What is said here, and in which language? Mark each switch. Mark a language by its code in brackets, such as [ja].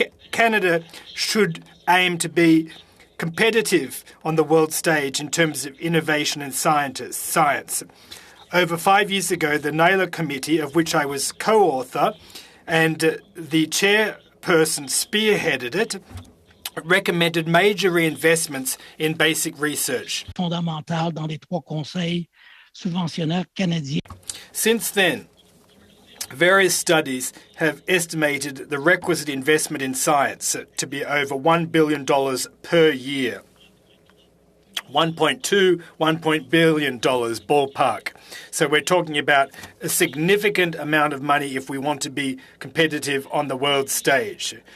[en] Canada should aim to be competitive on the world stage in terms of innovation and science. Over 5 years ago, the Naylor Committee, of which I was co-author, and the chairperson spearheaded it, recommended major reinvestments in basic research. [fr] Fondamentale dans les trois conseils subventionnaires canadiens. [en] Since then, various studies have estimated the requisite investment in science to be over $1 billion per year. 1.2 billion ballpark. So we're talking about a significant amount of money if we want to be competitive on the world stage.